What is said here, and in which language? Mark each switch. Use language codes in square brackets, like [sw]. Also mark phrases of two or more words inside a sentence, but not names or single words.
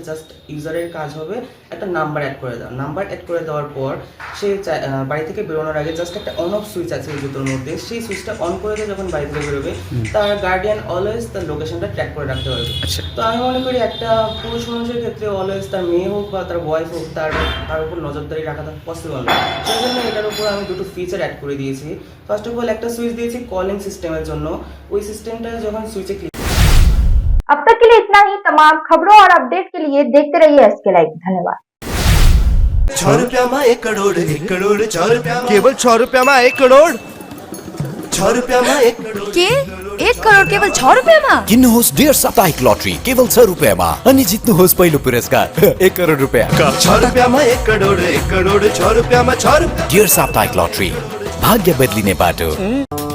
[bn] জাস্ট ইউজারের কাজ হবে একটা [en] number add [bn] করে দেওয়া। [en] number add [bn] করে দেওয়ার পর সে বাড়ি থেকে বেরোনোর আগে জাস্ট একটা [en] on off switch [bn] আছে এই জুতোর মধ্যে, সেই সুইচটা অন করে দিয়ে যখন বাড়ি থেকে বেরোবে, তার গার্ডিয়ান অলওয়েজ তার লোকেশনটা ট্র্যাক করে রাখতে পারবে। তো আমি মনে করি একটা পুরুষ মানুষের ক্ষেত্রে অলওয়েজ তার মেয়ে হোক বা তার ওয়াইফ হোক, তার উপর নজরদারি রাখাটা পসিবল না। সেই জন্য এটার উপর আমি 2টো [en] feature add [bn] করে দিয়েছি। [en] first of all [bn] একটা সুইচ দিয়েছি কলিং সিস্টেমের জন্য। ওই সিস্টেমটা যখন সুইচে ক্লিক। [hi] अब तक के लिए इतना ही। तमाम खबरों और अपडेट के लिए देखते रहिए SK लाइव। धन्यवाद। 6 रुपया में 1 करोड़, 1 करोड़ 6 रुपया, केवल 6 रुपया में 1 करोड़, 6 रुपया में 1 करोड़ के 1 करोड़ केवल 6 रुपया में। [ne] किन्नुहोस् डेढ साप्ताहिक लटरी केवल 6 रुपयामा अनि जित्नुहोस् पहिलो पुरस्कार 1 करोड रुपैयाँ। [hi] 6 रुपया में 1 करोड़, 1 करोड़ 6 रुपया में 6 रुपया। [ne] डेढ साप्ताहिक लटरी, भाग्य बदलिने बाटो।